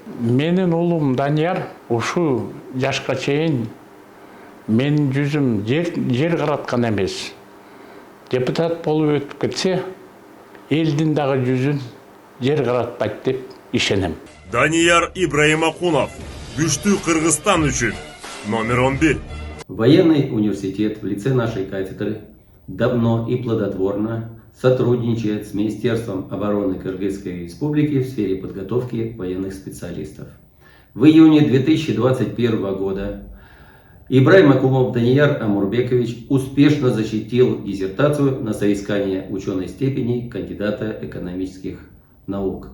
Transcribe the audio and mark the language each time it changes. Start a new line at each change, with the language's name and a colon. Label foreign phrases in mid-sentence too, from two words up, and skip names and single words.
Kyrgyz: Менин уулум Данияр ушу жашка чейин менин жүзүм жер караткан эмес. Депутат болуп өтүп кетсе, элдин дагы жүзүн жер каратпайт деп ишенем. Данияр Ибраимакунов, күчтүү Кыргызстан үчүн номер 11.
Russian: Военный университет в лице нашей кафедры давно и плодотворно сотрудничает с Министерством обороны Кыргызской Республики в сфере подготовки военных специалистов. В июне 2021 года Ибраимакунов Данияр Амурбекович успешно защитил диссертацию на соискание ученой степени кандидата экономических наук.